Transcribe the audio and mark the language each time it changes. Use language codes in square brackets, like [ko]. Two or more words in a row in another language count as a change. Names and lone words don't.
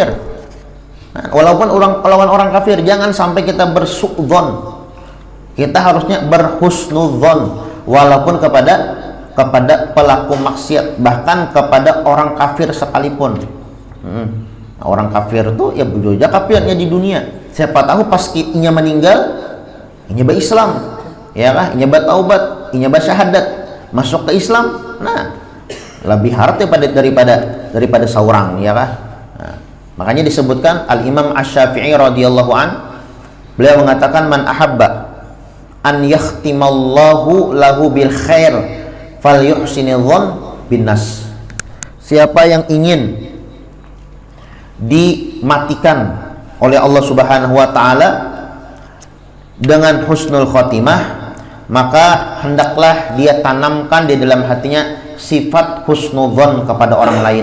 [id] Nah, walaupun lawan orang kafir, jangan sampai kita bersu'dzon. Kita harusnya berhusnudzon walaupun kepada pelaku maksiat, bahkan kepada orang kafir sekalipun. Orang kafir itu ya bujoja kafirnya di dunia. [bjn] Siapa tahu pas inya meninggal, inya berislam, ya kah? Inya bertaubat, inya bersyahadat, masuk ke Islam. [id] Nah, lebih harta daripada seorang, ya kah? Nah, makanya disebutkan Al-Imam Asy-Syafi'i [ar] رضي الله عن, [id] beliau mengatakan [ar] من أحب أن يختم الله له بالخير فليحسن الظن بالناس. [id] Siapa yang ingin dimatikan oleh Allah [ar] سبحانه وتعالى [id] dengan husnul khotimah, maka hendaklah dia tanamkan di dalam hatinya sifat husnudzon kepada orang lain.